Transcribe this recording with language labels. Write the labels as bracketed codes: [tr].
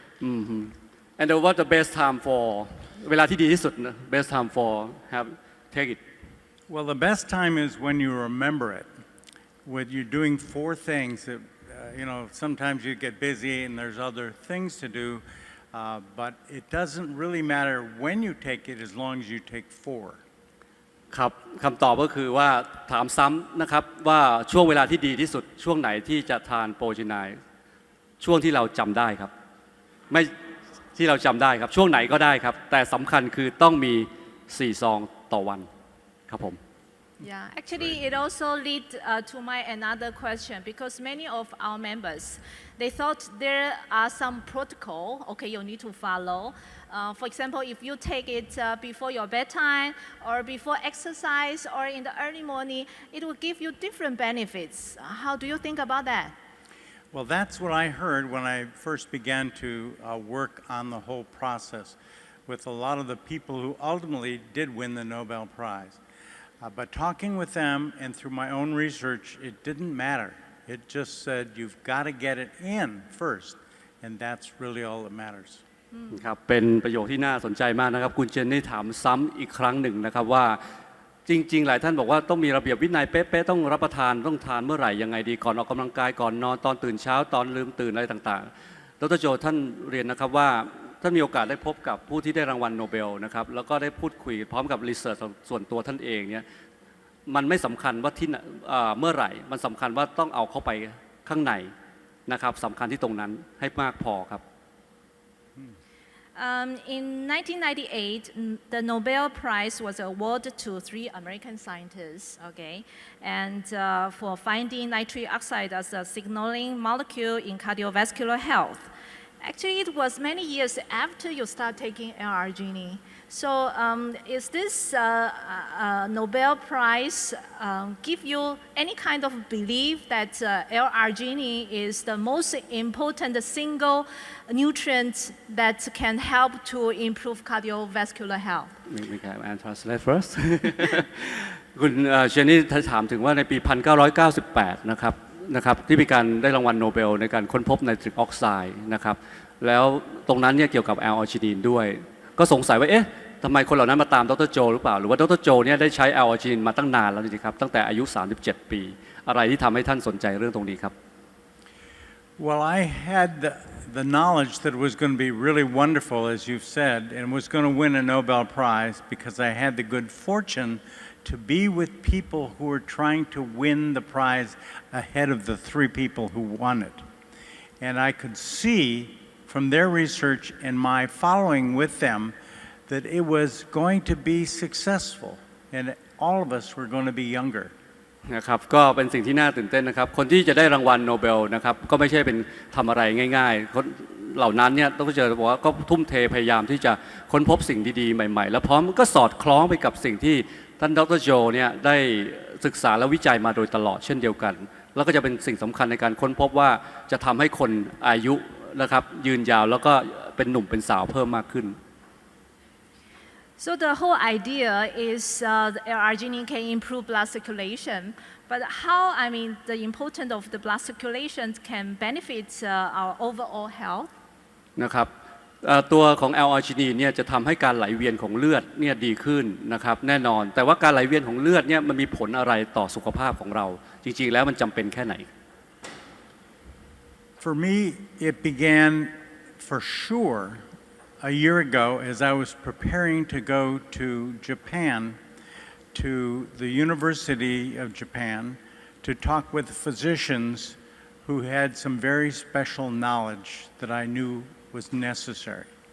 [en] and what the best time for [th] เวลาที่ดีที่สุดนะ [en] best time for have take it Well, the best time is when you remember it. When you're doing 4 things that, sometimes you get busy and there's other things to do, but it doesn't really matter when you take it as long as you take 4. [th] ครับคำตอบก็คือว่าถามซ้ำนะครับว่าช่วงเวลาที่ดีที่สุดช่วงไหนที่จะทานโปรจีนายช่วงที่เราจำได้ครับไม่ที่เราจำได้ครับช่วงไหนก็ได้ครับแต่สำคัญคือต้องมี4 ซองต่อวันครับผม [en] Yeah, actually, it also lead to my another question because many of our members, they thought there are some protocol, okay, you need to follow. For example, if you take it before your bedtime or before exercise or in the early morning, it will give you different benefits. How do you think about that? Well, that's what I heard when I first began to work on the whole process with a lot of the people who ultimately did win the Nobel Prize. But talking with them and through my own research, it didn't matter. It just said you've got to get it in first, and that's really all that matters. [th] ครับเป็นประโยคที่น่าสนใจมากนะครับคุณเจนนี่ถามซ้ำอีกครั้งหนึ่งนะครับว่าจริงๆหลายท่านบอกว่าต้องมีระเบียบวินัยเป๊ะๆต้องรับประทานต้องทานเมื่อไหร่ยังไงดีก่อนออกกำลังกายก่อนนอนตอนตื่นเช้าตอนลืมตื่นอะไรต่างๆดร.โจท่านเรียนนะครับว่าท่านมีโอกาสได้พบกับผู้ที่ได้รางวัลโนเบลนะครับแล้วก็ได้พูดคุยพร้อมกับรีเสิร์ชส่วนตัวท่านเองเนี่ยมันไม่สำคัญว่าที่เมื่อไหร่มันสำคัญว่าต้องเอาเข้าไปข้างในนะครับสำคัญที่ตรงนั้นให้มากพอครับ [en] In 1998, the Nobel Prize was awarded to 3 American scientists, okay, and for finding nitric oxide as a signaling molecule in cardiovascular health. Actually, it was many years after you start taking L-arginine. So, is this Nobel Prize give you any kind of belief that L-arginine is the most important single nutrient that can help to improve cardiovascular health? We can translate first [th] คุณเชนนี่ถามถึงว่าในปี 1998 นะครับที่มีการได้รางวัลโนเบลในการค้นพบไนตริกออกไซด์นะครับแล้วตรงนั้นเนี่ยเกี่ยวกับแอลออจินีนด้วยก็สงสัยว่าเอ๊ะทำไมคนเหล่านั้นมาตามดร.โจหรือเปล่าหรือว่าดร.โจเนี่ยได้ใช้แอลออจินีนมาตั้งนานแล้วจริงๆครับตั้งแต่อายุ 37 ปีอะไรที่ทำให้ท่านสนใจเรื่องตรงนี้ครับ [en] Well, I had the knowledge that it was going to be really wonderful, as you've said, and was going to win a Nobel Prize because I had the good fortune to be with people who were trying to win the prize ahead of the 3 people who won it. And I could see from their research and my following with them that it was going to be successful, and all of us were going to be younger. [th] นะครับก็เป็นสิ่งที่น่าตื่นเต้นนะครับคนที่จะได้รางวัลโนเบลนะครับก็ไม่ใช่เป็นทำอะไรง่ายๆคนเหล่านั้นเนี่ยต้องเจอบอกว่าก็ทุ่มเทพยายามที่จะค้นพบสิ่งดีๆใหม่ๆแล้วพร้อมก็สอดคล้องไปกับสิ่งที่ท่านดร. โจเนี่ยได้ศึกษาและวิจัยมาโดยตลอดเช่นเดียวกันแล้วก็จะเป็นสิ่งสำคัญในการค้นพบว่าจะทำให้คนอายุนะครับยืนยาวแล้วก็เป็นหนุ่มเป็นสาวเพิ่มมากขึ้น [en] So the whole idea is the L-arginine can improve blood circulation, but how, the importance of the blood circulation can benefit our overall health. [th] นะครับตัวของแอลอาร์จินีนเนี่ยจะทำให้การไหลเวียนของเลือดเนี่ยดีขึ้นนะครับแน่นอนแต่ว่าการไหลเวียนของเลือดเนี่ยมันมีผลอะไรต่อสุขภาพของเราจริงๆแล้วมันจำเป็นแค่ไหน [en] For me, it began for sure a year ago as I was preparing to go to Japan, to the University of Japan, to talk with physicians who had some very special knowledge that I knew was necessary.